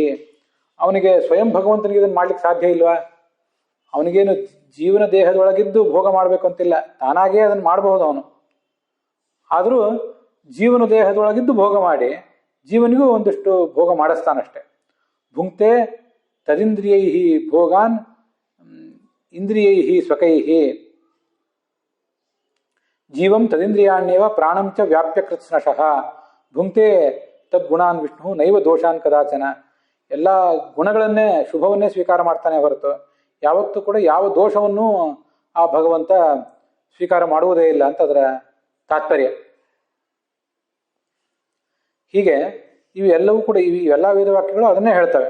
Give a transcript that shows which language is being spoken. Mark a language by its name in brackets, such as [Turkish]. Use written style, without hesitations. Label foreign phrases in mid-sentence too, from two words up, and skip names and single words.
[Kannada] ಅವನಿಗೆ ಸ್ವಯಂ ಭಗವಂತನಿಗೆ ಇದನ್ನು ಮಾಡ್ಲಿಕ್ಕೆ ಸಾಧ್ಯ ಇಲ್ವಾ? ಅವನಿಗೇನು ಜೀವನ ದೇಹದೊಳಗಿದ್ದು ಭೋಗ ಮಾಡಬೇಕು ಅಂತಿಲ್ಲ, ತಾನಾಗೇ ಅದನ್ನು ಮಾಡಬಹುದು ಅವನು. ಆದರೂ ಜೀವನ ದೇಹದೊಳಗಿದ್ದು ಭೋಗ ಮಾಡಿ ಜೀವನಿಗೂ ಒಂದಷ್ಟು ಭೋಗ ಮಾಡಿಸ್ತಾನಷ್ಟೆ. [Sanskrit] ಭುಂಕ್ತೆ ತದಿಂದ್ರಿಯೈಃ ಭೋಗಾನ್ ಇಂದ್ರಿಯೈಃ ಸ್ವಕೈಃ ಜೀವಂ ತದಿಂದ್ರಿಯಾಣ್ಯೇವ ಪ್ರಾಣಂ ಚ ವ್ಯಾಪ್ಯ ಕೃತ್ಸ್ನಶಃ ಭುಂಕ್ತೆ ತದ್ಗುಣಾನ್ ವಿಷ್ಣು ನೈವ ದೋಷಾನ್ ಕದಾಚನ. [Kannada] ಎಲ್ಲ ಗುಣಗಳನ್ನೇ, ಶುಭವನ್ನೇ ಸ್ವೀಕಾರ ಮಾಡ್ತಾನೆ ಹೊರತು ಯಾವತ್ತೂ ಕೂಡ ಯಾವ ದೋಷವನ್ನು ಆ ಭಗವಂತ ಸ್ವೀಕಾರ ಮಾಡುವುದೇ ಇಲ್ಲ ಅಂತ ಅದರ ತಾತ್ಪರ್ಯ. ಹೀಗೆ ಇವೆಲ್ಲವೂ ಕೂಡ ಇವೆಲ್ಲ ವೇದವಾಕ್ಯಗಳು ಅದನ್ನೇ ಹೇಳ್ತವೆ.